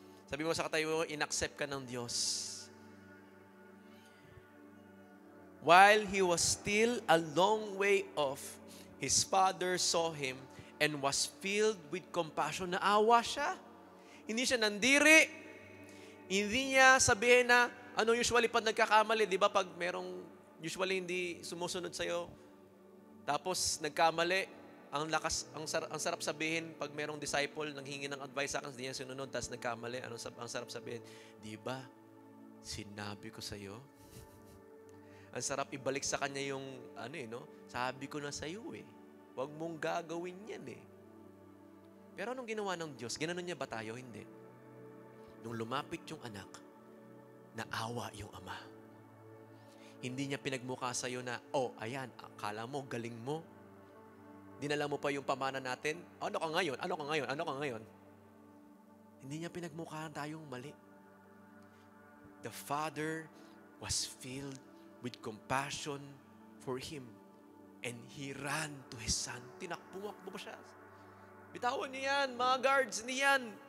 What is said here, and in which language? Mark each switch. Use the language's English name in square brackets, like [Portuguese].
[Filipino] Sabi mo sa katayo, inaccept ka ng Diyos. [English] While he was still a long way off, his father saw him and was filled with compassion. [Filipino] Naawa siya. Hindi siya nandiri. Hindi niya sabihin na, ano usually pag nagkakamali, di ba pag merong usually hindi sumusunod sa'yo, tapos nagkamali, ang sarap sabihin pag merong disciple nanghingi ng advice sa akin, hindi niya sinunod, tapos nagkamali, ang sarap sabihin, di ba, sinabi ko sa'yo? Ang sarap ibalik sa kanya yung, sabi ko na sa'yo eh. Huwag mong gagawin yan eh. Pero anong ginawa ng Diyos? Ginanon niya ba tayo? Hindi. Nung lumapit yung anak, naawa yung ama. Hindi niya pinagmukha sa'yo na, ayan, akala mo, galing mo. Dinala mo pa yung pamana natin. Ano ka ngayon? Hindi niya pinagmukhaan tayong mali. [English] The Father was filled with compassion for him. And he ran to his son. Tinakbo ba siya? [Filipino] Bitawan niya yan, mga guards, hindi yan.